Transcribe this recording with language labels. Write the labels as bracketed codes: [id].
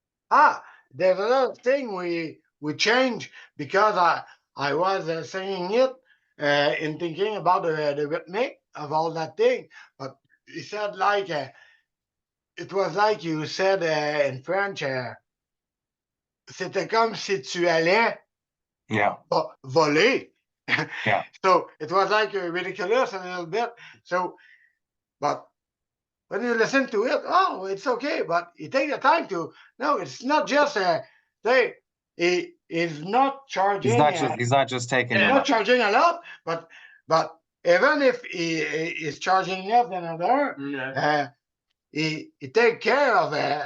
[en] There's another thing we changed because I was singing it and thinking about the rhythmic of all that thing. But he said like it was like you said in French. [fr] C'était comme si tu allais voler. [en] Yeah. So it was like ridiculous a little bit. So, but when you listen to it, oh, it's okay. But you take the time to. No, it's not just he is not charging. He's not just taking. He's not charging a lot, but even if he is charging less than another, he take care of it.